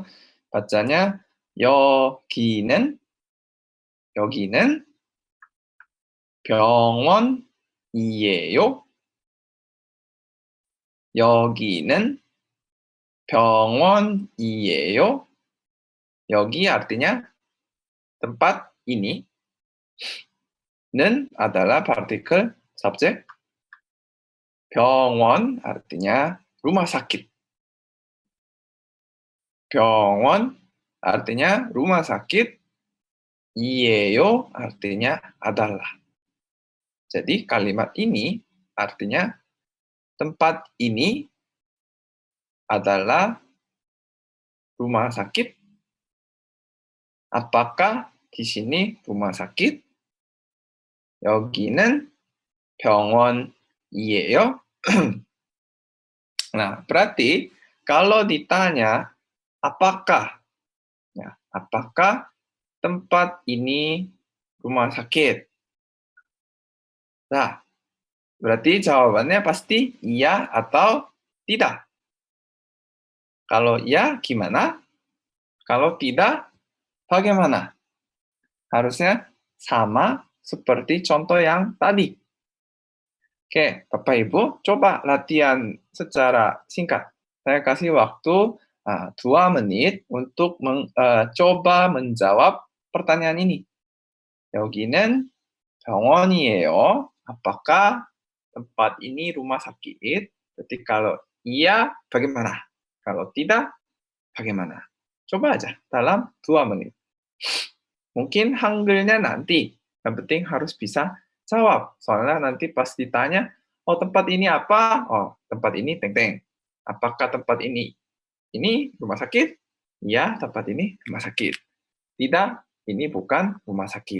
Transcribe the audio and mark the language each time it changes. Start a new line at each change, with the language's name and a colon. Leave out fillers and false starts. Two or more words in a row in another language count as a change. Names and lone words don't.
Indonesian: Bacanya
Korean: 여기는 병원이에요. 여기는 병원이에요.
Indonesian: 여기 artinya tempat ini. 는 adalah partikel subjek. 병원 artinya rumah sakit. 병원 artinya rumah sakit. 이에요 artinya adalah. Jadi kalimat ini artinya tempat ini adalah rumah sakit. Apakah di sini rumah sakit?
Korean: 여기는 병원이에요.
Indonesian: Nah, berarti kalau ditanya apakah, ya, apakah tempat ini rumah sakit. Nah, berarti jawabannya pasti iya atau tidak. Kalau iya, gimana? Kalau tidak, bagaimana? Harusnya sama seperti contoh yang tadi. Oke, Bapak Ibu, coba latihan secara singkat. Saya kasih waktu 2 menit untuk coba menjawab pertanyaan ini.
Korean: 여기는 병원이에요.
Indonesian: Apakah tempat ini rumah sakit? Jadi kalau iya, bagaimana? Kalau tidak, bagaimana? Coba aja dalam 2 menit. Mungkin Hangulnya nanti, yang penting harus bisa jawab. Soalnya nanti pas ditanya, oh tempat ini apa? Oh, tempat ini teng-teng. Apakah tempat ini rumah sakit? Ya, tempat ini rumah sakit. Tidak, ini bukan rumah sakit.